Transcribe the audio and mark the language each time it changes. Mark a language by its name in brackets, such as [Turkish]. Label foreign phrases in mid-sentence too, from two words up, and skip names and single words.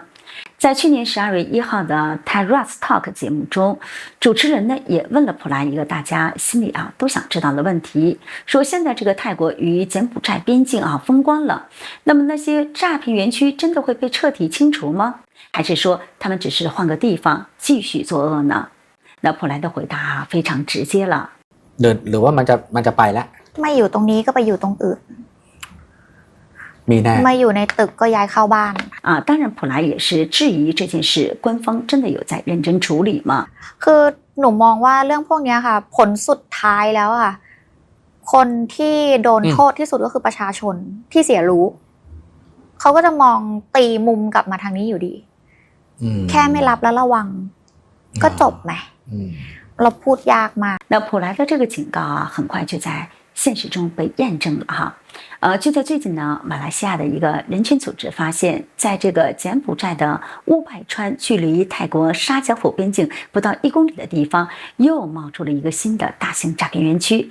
[Chinese] 在去年12月1号的 Terrace Talk 节目中，主持人呢也问了普莱一个大家心里都想知道的问题，说现在这个泰国与柬埔寨边境封关了，那么那些诈骗园区真的会被彻底清除吗？还是说他们只是换个地方继续作恶呢？那普莱的回答非常直接了， [Thai] หรือว่ามันจะไปแล้ว ไม่อยู่ตรงนี้ก็ไปอยู่ตรงอื่น มีแน่ ไม่อยู่ในตึกก็ย้ายเข้าบ้าน [Chinese] 当然普莱也是质疑这件事官方真的有在认真处理吗？ [Thai] คือหนูมองว่าเรื่องพวกนี้ค่ะผลสุดท้ายแล้วคนที่โดนโทษที่สุดก็คือประชาชนที่เสียรู้เขาก็จะมองตีมุมกลับมาทางนี้อยู่ดีแค่ไม่รับแล้วระวังก็จบไหมเราพูดยากมาก [Chinese] 那普莱的这个警告很快就在现实中被验证了就在最近呢，马来西亚的一个人权组织发现，在这个柬埔寨的乌拜川，距离泰国沙加府边境不到1公里的地方，又冒出了一个新的大型诈骗园区。